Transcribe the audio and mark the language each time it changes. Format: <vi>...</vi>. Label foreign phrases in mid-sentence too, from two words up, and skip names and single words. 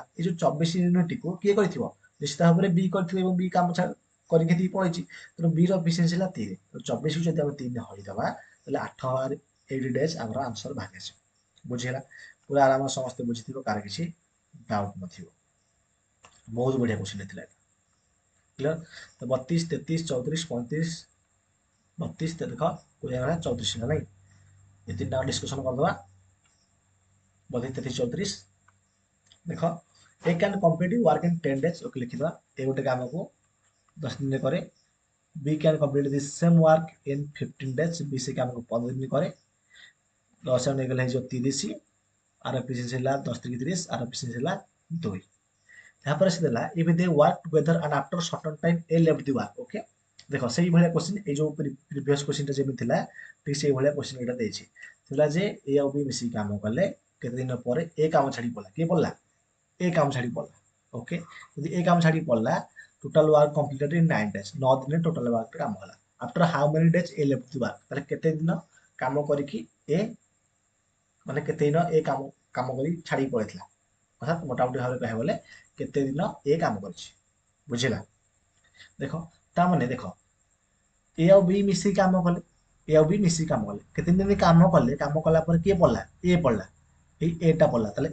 <or>এই ଯୋଉ 24 ୟୁନିଟ୍କୁ କିଏ କରିଥିବ ନିଶ୍ଚିତ ଭାବରେ ବି କରିଥିବ ଏବଂ ବି କାମ କରିକି ଦେଇକି ପଳେଇଛି ତେଣୁ ବି ର ଏଫିସିଏନ୍ସି ହେଲା 3 24 କୁ ଯଦି ଆମେ 3 ହରିଦବା ତାହେଲେ 8 ଡେଜ୍ ଆମର ଆନ୍ସର ବାହାରି ଆସିବ ବୁଝିହେଲା ପୁରା ଆରାମରେ ସମସ୍ତେ ବୁଝିଥିବ କାହାର କିଛି ଡାଉଟ୍ ନଥିବ ବହୁତ ବଢିଆ କ୍ୱେଶ୍ଚିନ୍ ଥିଲା ଏଟା କ୍ଲିୟର ତ 32 33 34 35 32 ଦେଖ କୋଡ଼ିଏ ହେଲା 34 ହେଲା ନାଇଁ ଏ ତିନିଟା ଡିସ୍କସନ କରିଦେବା 32 33 34 ଦେଖ</or> <en>A can complete work in 10 days</en> <or>ଓକେ লিখিবা ଏ ଗୋଟେ କାମକୁ 10 ଦିନରେ କରେ</or> <en>B can complete this same work in 15 days</en> <or>ବି ସେ কামକୁ 15 ଦିନ କରେ 10 ନେଇଗଲେ ହେଇଯିବ 30 ଆର ଏଫିସିଏନ୍ସି ହେଲା 10 3 30 ଆର ଏଫିସିଏନ୍ସି ହେଲା 2 ତାପରେ ସେ ଦେଲା</or> <en>if they work together and after certain time A left the work</en> <or>ଓକେ ଦେଖ ସେଇ ଭଳିଆ କ୍ୱେଶ୍ଚିନ୍ ଏଇ ଯୋଉ</or> <en>previous question</en> <or>ଯେମିତି ଥିଲା ଠିକ୍ ସେଇ ଭଳିଆ କ୍ୱେଶ୍ଚିନ୍ ଏଇଟା ଦେଇଛି ଥିଲା ଯେ ଏ ଆଉ ବି ମିଶିକି କାମ କଲେ କେତେ ଦିନ ପରେ ଏ କାମ ଛାଡ଼ି ପଡ଼ିଲା କିଏ ପଡ଼ିଲା ଏ କାମ ଛାଡ଼ି ପଡ଼ିଲା ଓକେ ଯଦି ଏ କାମ ଛାଡ଼ି ପଡ଼ିଲା</or> <en>total work completed in 9 days</en> <or>9 ଦିନରେ total work କାମ ହେଲା</or> <en>after how many days a left the work</en> <or>ତାହେଲେ କେତେ ଦିନ କାମ କରିକି ଏ ମାନେ କେତେ ଦିନ ଏ କାମ କାମ କରି ଛାଡ଼ି ପଳେଇଥିଲା ଅର୍ଥାତ୍ ମୋଟାମୋଟି ଭାବରେ କହିବାକୁ ଗଲେ କେତେ ଦିନ ଏ କାମ କରିଛି ବୁଝିଲା ଦେଖ ତାମାନେ ଦେଖ ଏ ଆଉ ବି ମିଶିକି କାମ କଲେ ଏ ଆଉ ବି ମିଶିକି କାମ କଲେ କେତେ ଦିନ କାମ କଲା ପରେ କିଏ ପଡ଼ିଲା ଏ ପଡ଼ିଲା ଏଇ ଏଟା ପଡ଼ିଲା ତାହେଲେ</or>